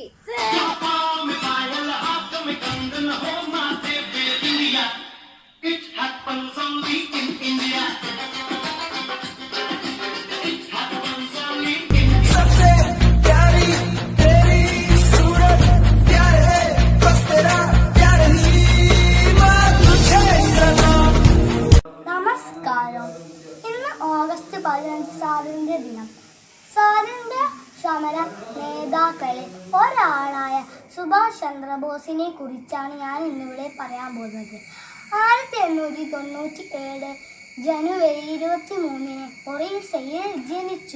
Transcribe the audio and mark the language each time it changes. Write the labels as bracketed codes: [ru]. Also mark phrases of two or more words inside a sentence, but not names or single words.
[en] It happens only in India. It happens only in India. [hi] सबसे प्यारी तेरी सूरत प्यार है, बस तेरा प्यार ही माँ तुझे सलाम. [ml] നമസ്കാരം. ഇന്ന് ഓഗസ്റ്റ് 15 സ്വാതന്ത്ര്യ ദിനം. സ്വാതന്ത്ര്യ സമര നേതാക്കളിൽ ഒരാളായ സുഭാഷ് ചന്ദ്രബോസിനെ കുറിച്ചാണ് ഞാൻ ഇന്നിവിടെ പറയാൻ പോകുന്നത്. 1897 ജനുവരി 23 ഒറീസയിൽ ജനിച്ചു.